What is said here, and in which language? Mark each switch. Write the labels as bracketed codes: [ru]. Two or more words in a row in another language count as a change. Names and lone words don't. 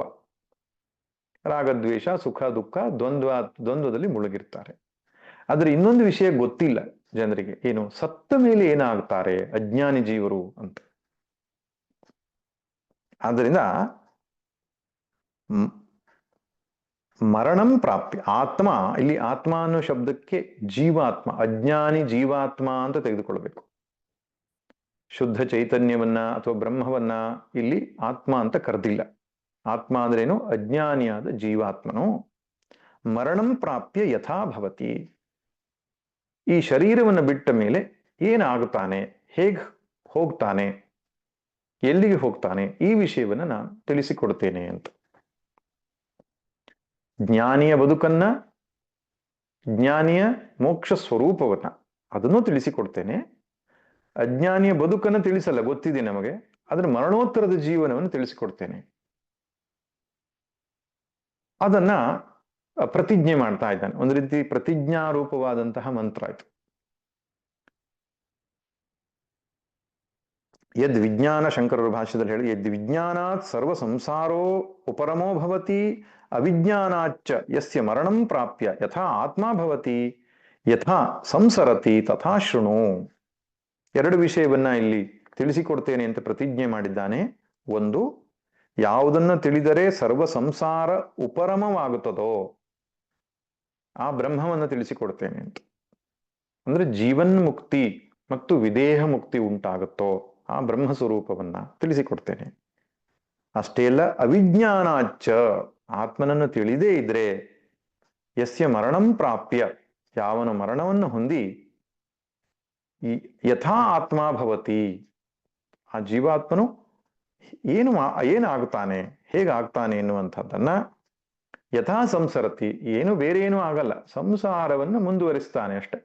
[kn] ರಾಗದ್ವೇಷ, ಸುಖ ದುಃಖ, ದ್ವಂದ್ವದಲ್ಲಿ ಮುಳುಗಿರ್ತಾರೆ. ಆದ್ರೆ ಇನ್ನೊಂದು ವಿಷಯ ಗೊತ್ತಿಲ್ಲ ಜನರಿಗೆ. ಏನು? ಸತ್ತ ಮೇಲೆ ಏನಾಗ್ತಾರೆ ಅಜ್ಞಾನಿ ಜೀವರು ಅಂತ. ಆದ್ದರಿಂದ [sa] ಮರಣಂ ಪ್ರಾಪ್ಯ ಆತ್ಮ, [kn] ಇಲ್ಲಿ ಆತ್ಮ ಅನ್ನೋ ಶಬ್ದಕ್ಕೆ ಜೀವಾತ್ಮ, ಅಜ್ಞಾನಿ ಜೀವಾತ್ಮ ಅಂತ ತೆಗೆದುಕೊಳ್ಬೇಕು. ಶುದ್ಧ ಚೈತನ್ಯವನ್ನ ಅಥವಾ ಬ್ರಹ್ಮವನ್ನ ಇಲ್ಲಿ ಆತ್ಮ ಅಂತ ಕರೆದಿಲ್ಲ. ಆತ್ಮ ಅಂದ್ರೇನು? ಅಜ್ಞಾನಿಯಾದ ಜೀವಾತ್ಮನು [sa] ಮರಣಂ ಪ್ರಾಪ್ಯ ಯಥಾ ಭವತಿ, [kn] ಈ ಶರೀರವನ್ನು ಬಿಟ್ಟ ಮೇಲೆ ಏನಾಗುತ್ತಾನೆ, ಹೇಗೆ ಹೋಗ್ತಾನೆ, ಎಲ್ಲಿಗೆ ಹೋಗ್ತಾನೆ, ಈ ವಿಷಯವನ್ನ ನಾನು ತಿಳಿಸಿಕೊಡ್ತೇನೆ ಅಂತ. ಜ್ಞಾನಿಯ ಬದುಕನ್ನ, ಜ್ಞಾನಿಯ ಮೋಕ್ಷ ಸ್ವರೂಪವನ್ನ ಅದನ್ನು ತಿಳಿಸಿಕೊಡ್ತೇನೆ. ಅಜ್ಞಾನಿಯ ಬದುಕನ್ನು ತಿಳಿಸಲ್ಲ, ಗೊತ್ತಿದೆ ನಮಗೆ, ಅದರ ಮರಣೋತ್ತರದ ಜೀವನವನ್ನು ತಿಳಿಸಿಕೊಡ್ತೇನೆ. ಅದನ್ನ ಪ್ರತಿಜ್ಞೆ ಮಾಡ್ತಾ ಇದ್ದಾನೆ. ಒಂದು ರೀತಿ ಪ್ರತಿಜ್ಞಾರೂಪವಾದಂತಹ ಮಂತ್ರ ಆಯ್ತು. [sa] ಯದ್ ವಿಜ್ಞಾನ, [kn] ಶಂಕರರ ಭಾಷ್ಯದಲ್ಲಿ ಹೇಳಿ, [sa] ಯದ್ ವಿಜ್ಞಾನಾತ್ ಸರ್ವ ಸಂಸಾರೋ ಉಪರಮೋ ಭವತಿ ಅವಿಜ್ಞಾನಾಚ್ಚ ಯಸ್ಯ ಮರಣಂ ಪ್ರಾಪ್ಯ ಯಥಾ ಆತ್ಮ ಭವತಿ ಯಥಾ ಸಂಸರತಿ ತಥಾ ಶೃಣು. [kn] ಎರಡು ವಿಷಯವನ್ನ ಇಲ್ಲಿ ತಿಳಿಸಿಕೊಡ್ತೇನೆ ಅಂತ ಪ್ರತಿಜ್ಞೆ ಮಾಡಿದ್ದಾನೆ. ಒಂದು, ಯಾವುದನ್ನು ತಿಳಿದರೆ ಸರ್ವ ಸಂಸಾರ ಉಪರಮವಾಗುತ್ತದೋ ಆ ಬ್ರಹ್ಮವನ್ನು ತಿಳಿಸಿಕೊಡ್ತೇನೆ ಅಂತ. ಅಂದ್ರೆ ಜೀವನ್ ಮುಕ್ತಿ ಮತ್ತು ವಿದೇಹ ಮುಕ್ತಿ ಉಂಟಾಗುತ್ತೋ ಆ ಬ್ರಹ್ಮ ಸ್ವರೂಪವನ್ನ ತಿಳಿಸಿಕೊಡ್ತೇನೆ. ಅಷ್ಟೇ ಅಲ್ಲ, ಅವಿಜ್ಞಾನಾಚ್ಚ, ಆತ್ಮನನ್ನು ತಿಳಿದೇ ಇದ್ರೆ, [sa] ಯಸ್ಯ ಮರಣಂ ಪ್ರಾಪ್ಯ, [kn] ಯಾವನ ಮರಣವನ್ನು ಹೊಂದಿ, [sa] ಯಥಾ ಆತ್ಮ ಭವತಿ, [kn] ಆ ಜೀವಾತ್ಮನು ಏನಾಗ್ತಾನೆ, ಹೇಗಾಗ್ತಾನೆ ಎನ್ನುವಂಥದ್ದನ್ನ, [sa] ಯಥಾ ಸಂಸರತಿ, [kn] ಏನು ಬೇರೆ ಏನೂ ಆಗಲ್ಲ, ಸಂಸಾರವನ್ನು ಮುಂದುವರಿಸ್ತಾನೆ ಅಷ್ಟೆ.